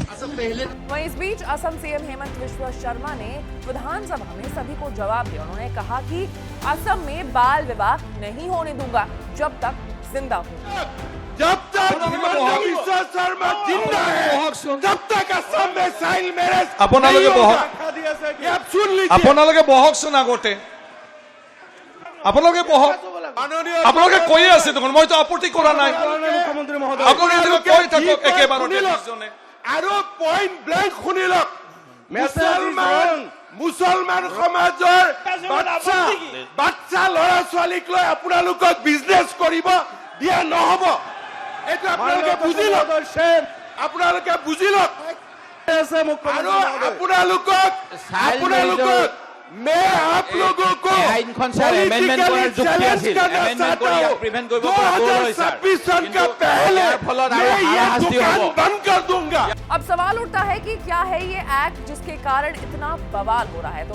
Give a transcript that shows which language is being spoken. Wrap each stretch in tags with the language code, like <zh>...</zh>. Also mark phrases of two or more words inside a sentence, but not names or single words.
<hi>वहीं इस बीच असम सीएम हेमंत बिश्व शर्मा ने विधानसभा में सभी को जवाब दिया। उन्होंने कहा कि असम में बाल विवाह नहीं होने दूंगा जब तक जिंदा हूँ। जब तक हेमंत बिश्व शर्मा जिंदा है, तब तक असम में</hi> <en>child marriage</en> <as>আপোনালোকে বহক, আপোনালোকে বহকচোন আগতে, আপোনালোকে বহক। আপোনালোকে কৈয়ে আছে দেখোন, মইতো আপত্তি কৰা নাই। আপোনালোকে কৈ থাকক একেবাৰতে দুজনে। আৰু</as> <en>point blank</en> <as>শুনি লওক, মুছলমান সমাজৰ বাচ্চা ল'ৰা ছোৱালীক লৈ আপোনালোকক বিজনেছ কৰিব দিয়া নহ'ব। এইটো আপোনালোকে বুজি লওক, আপোনালোকে বুজি লওক। আৰু আপোনালোকক</as> <hi>मैं आप लोगों को</hi> <en>politically challenge</en> <hi>करना चाहता हूँ। 2026 सन का पहले मैं ये दुकान बंद कर दूंगा। अब सवाल उठता है कि क्या है ये एक्ट जिसके कारण इतना बवाल हो रहा है।</hi>